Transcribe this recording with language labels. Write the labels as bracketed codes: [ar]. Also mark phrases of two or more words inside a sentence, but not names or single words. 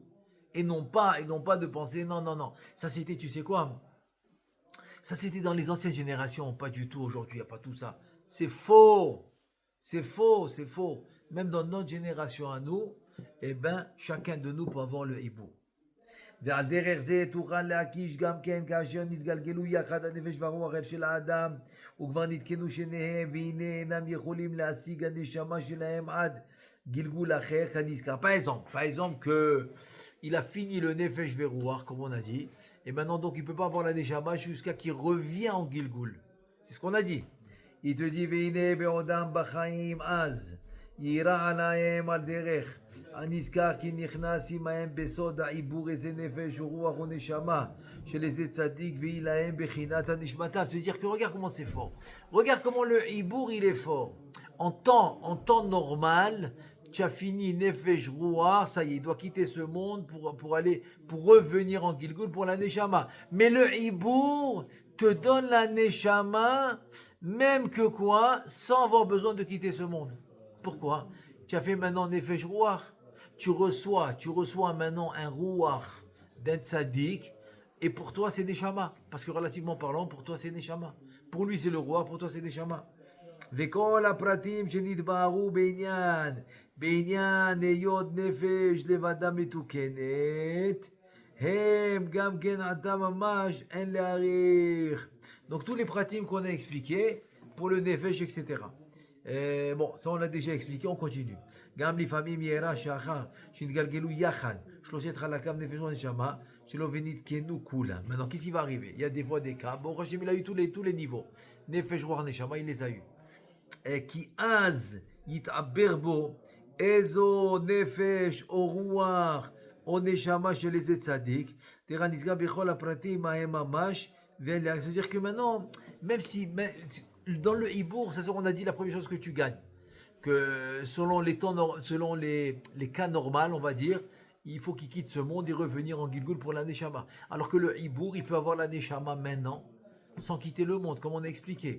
[fr] Et non pas de penser, non. Ça c'était, tu sais quoi? Ça c'était dans les anciennes générations, pas du tout aujourd'hui, il n'y a pas tout ça. C'est faux. Même dans notre génération à nous, chacun de nous peut avoir le hibou. [he] ועל דרך זה תוכל להקיש גם כן כאשר נתגלגלו יחד הנפש והרוח של האדם וכבר נתקנו שניהם והנה אינם יכולים להשיג הנשמה שלהם עד גלגול אחר כנזכר. [fr] Par exemple que il a fini le [he] נפש ורוח [fr] comme on a dit et maintenant donc il peut pas avoir la neshama jusqu'à qu'il revient en gilgul. C'est ce qu'on a dit. Il te dit [he] והנה בעודם בחיים אז יירא עליהם על דרך הנזכר כי נכנס עמהם בסוד העיבור איזה נפש ורוח ונשמה של איזה צדיק והיא להם בחינת הנשמתם. [fr] C'est-à-dire que regarde comment c'est fort. Regarde comment le עיבור il est fort. En temps normal, tu as fini [he] נפש רוח, [fr] ça y est, il doit quitter ce monde pour revenir en Gilgul pour la neshama. Mais le عيבור te donne la neshama même que quoi, sans avoir besoin de quitter ce monde. Pourquoi? Tu as fait maintenant [he] נפש רוח. [fr] Tu reçois maintenant un ruach d'un tzaddik et pour toi c'est neshama. Parce que relativement parlant, pour toi c'est neshama. Pour lui c'est le ruach, pour toi c'est neshama. [he] וכל הפרטים שנתבהרו בעניין היות נפש לבדה מתוקנת, הם גם כן עתה ממש אין להעריך. [fr] Donc tous les pratiques qu'on a expliqués pour le nefesh, etc. Bon, ça on l'a déjà expliqué, on continue. [he] גם לפעמים יראה שאחר שנתגלגלו יחד שלושת חלקיו נפש ונשמה שלא ונתקנו כולם. [fr] Maintenant, qu'est-ce qui va arriver? Il y a des fois des cas. Bon, Hachem, il a eu tous les niveaux. [he] נפש, רוח, נשמה, [fr] il les a eu. [he] כי אז יתעבר בו איזו נפש או רוח או נשמה של איזה צדיק, תראה, נסגר בכל הפרטים ההם ממש, [fr] c'est-à-dire que maintenant, même si dans le hibour, ça on a dit la première chose que tu gagnes, que selon les cas normaux, on va dire, il faut qu'il quitte ce monde et revenir en Gilgul pour la Neshama. Alors que le hibour, il peut avoir la Neshama maintenant, sans quitter le monde, comme on a expliqué.